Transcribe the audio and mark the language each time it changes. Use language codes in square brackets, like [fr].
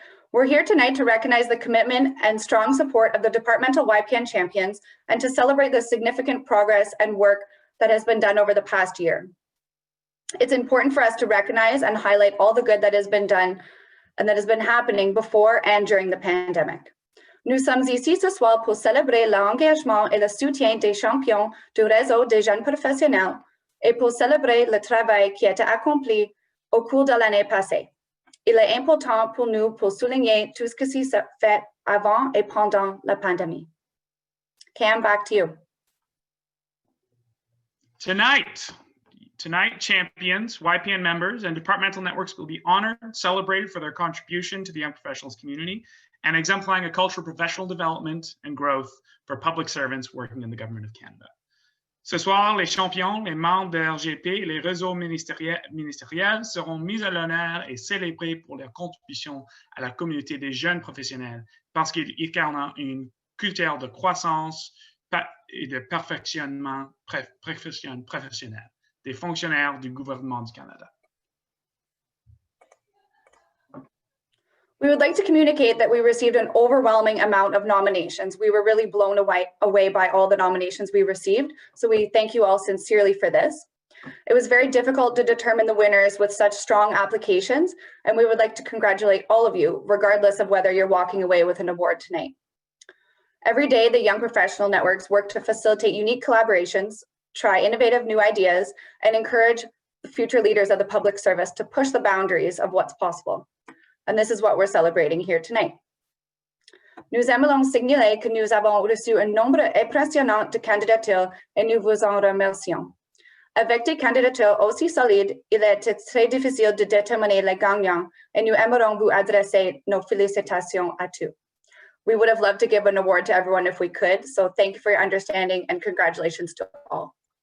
[en] We're here tonight to recognize the commitment and strong support of the departmental YPN champions and to celebrate the significant progress and work that has been done over the past year. It's important for us to recognize and highlight all the good that has been done and that has been happening before and during the pandemic. [fr] Nous sommes ici ce soir pour célébrer l'engagement et le soutien des champions du réseau des jeunes professionnels et pour célébrer le travail qui a été accompli au cours de l'année passée. Il est important pour nous pour souligner tout ce qui s'est fait avant et pendant la pandémie. [en] Cam, back to you. Tonight, champions, YPN members, and departmental networks will be honored, celebrated for their contribution to the young professionals community, and exemplifying a culture of professional development and growth for public servants working in the Government of Canada. [fr] Ce soir, les champions, les membres de RJP et les réseaux ministériels seront mis à l'honneur et célébrés pour leur contribution à la communauté des jeunes professionnels parce qu'ils incarnent une culture de croissance et de perfectionnement professionnel des fonctionnaires du gouvernement du Canada. [en] We would like to communicate that we received an overwhelming amount of nominations. We were really blown away by all the nominations we received. So we thank you all sincerely for this. It was very difficult to determine the winners with such strong applications, and we would like to congratulate all of you, regardless of whether you're walking away with an award tonight. Every day, the Young Professional Networks work to facilitate unique collaborations, try innovative new ideas, and encourage the future leaders of the public service to push the boundaries of what's possible. And this is what we're celebrating here tonight. [fr] Nous aimerions signaler que nous avons reçu un nombre impressionnant de candidatures et nous vous en remercions. Avec des candidatures aussi solides, il est très difficile de déterminer les gagnants et nous aimerions vous adresser nos félicitations à tous. [en] We would have loved to give an award to everyone if we could, so thank you for your understanding and congratulations to all.